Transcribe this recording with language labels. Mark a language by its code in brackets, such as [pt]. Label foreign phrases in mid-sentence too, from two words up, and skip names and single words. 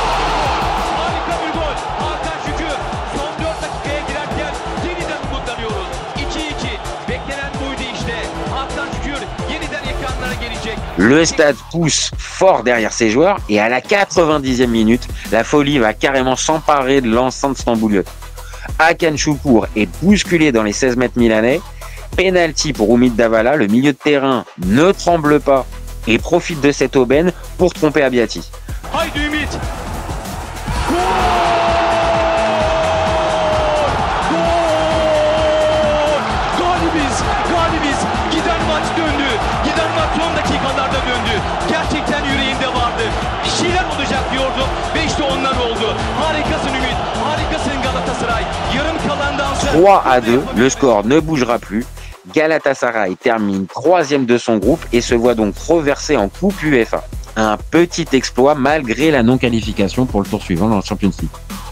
[fr] Le stade pousse fort derrière ses joueurs et à la 90e minute, la folie va carrément s'emparer de l'enceinte stambouliote. Hakan Şükür est bousculé dans les 16 mètres milanais. Penalty pour Umit Davala, le milieu de terrain ne tremble pas et profite de cette aubaine pour tromper Abiati. [tr] Haydi Ümit. Gol! Galibiz. Giden maç döndü. Giden maç son dakikalarda döndü. Gerçekten yüreğimde vardı. Bir şeyler olacak diyordum ve işte onlar oldu. Harikasın Ümit. Harikasın Galatasaray. Yarım kalandan sonra [fr] 3-2, le score ne bougera plus. Galatasaray termine 3e de son groupe et se voit donc reversé en Coupe UEFA. Un petit exploit malgré la non-qualification pour le tour suivant dans la Champions League.